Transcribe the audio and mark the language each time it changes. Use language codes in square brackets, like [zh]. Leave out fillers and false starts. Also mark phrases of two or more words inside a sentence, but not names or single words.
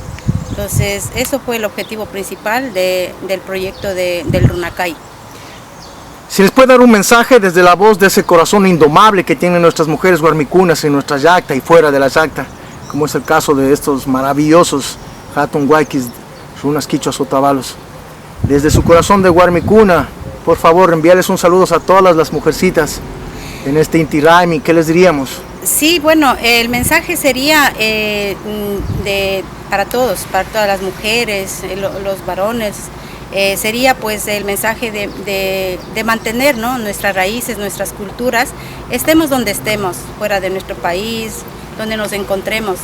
[es] Entonces, eso fue el objetivo principal del proyecto del Runacay. Si les puede dar un mensaje desde la voz de ese corazón indomable que tienen nuestras mujeres guarmicunas en nuestra yacta y fuera de la yacta, como es el caso de estos maravillosos [qu] Hatun Guayquis, [es] runas quichuas otavalos. Desde su corazón de guarmicuna, por favor, envíales un saludo a todas las mujercitas en este Inti Raymi. ¿Qué les diríamos? Sí, bueno, el mensaje sería para todos, para todas las mujeres, los varones, sería pues el mensaje de mantener, ¿no?, nuestras raíces, nuestras culturas, estemos donde estemos, fuera de nuestro país, donde nos encontremos.